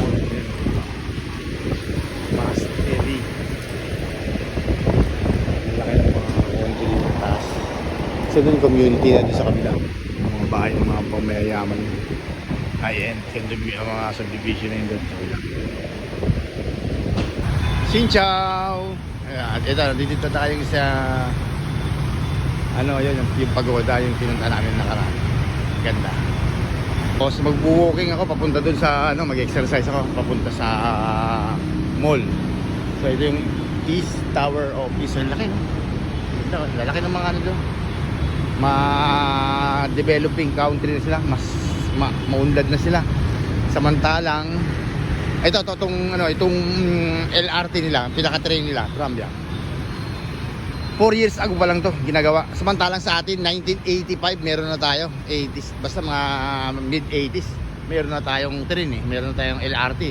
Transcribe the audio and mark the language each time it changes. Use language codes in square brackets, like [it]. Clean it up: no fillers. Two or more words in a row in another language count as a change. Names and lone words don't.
[tl] Mas heavy. Laki ng mga konti dito taas. So dun community na doon sa kabila. Yung mga bahay ng mga pamayayaman. High-end. Ang mga subdivision na yun doon sa kabila. [vi] Xin chào! [tl] At ito, dito tayo sa ano yun, yung pagoda yung pinunta namin nakaraan. Ganda. Tapos mag-walking ako papunta dun sa ano, mag-exercise ako papunta sa mall. So ito yung East Tower Office. Ang laki, no? Lalaki ng mga ano doon. Ma- [en] developing country [tl] na sila, mas maunlad na sila. Samantalang itong LRT nila, pinaka-train nila, Trambia. 4 years ago pa lang to ginagawa. Samantalang sa atin 1985 meron na tayo, 80s, basta mga mid 80s meron na tayong train eh, meron na tayong LRT.